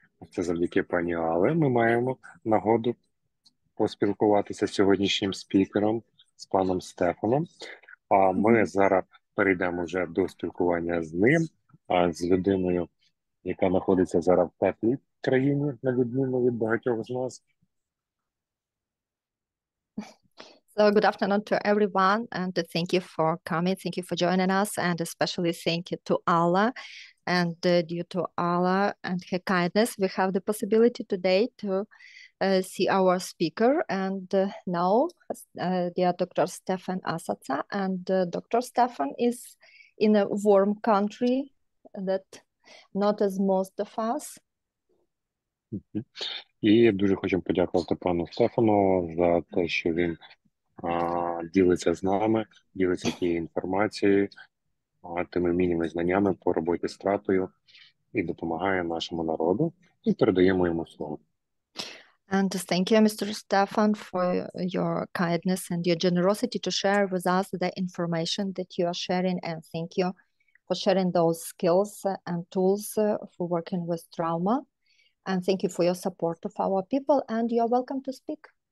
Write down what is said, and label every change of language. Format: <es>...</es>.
<uk>Це завдяки пані Але ми маємо нагоду поспілкуватися з сьогоднішнім спікером, з паном Стефаном. А ми зараз перейдемо вже до спілкування з ним, з людиною, яка знаходиться зараз в теплій країні, на відміну від багатьох з нас.</uk> <en>So good afternoon to everyone, and thank you for coming. Thank you for joining us, and especially thank you to Allah. And due to Allah and her kindness, we have the possibility today to see our speaker and know dear Dr. Stevin Assaca. And Dr. Stefan is in a warm country that not as most of us.</en> <uk>І дуже хочемо подякувати пану Стефану за те, що він ділиться з нами, ділиться тією інформацією, тими мінними знаннями по роботі з втратою і допомагає нашому народу. І передаємо йому слово.</uk> <en>And thank you, Mr. Stefan, for your kindness and your generosity to share with us the information that you are sharing. And thank you for sharing those skills and tools for working with trauma. And thank you for your support of our people. And you're welcome to speak.</en>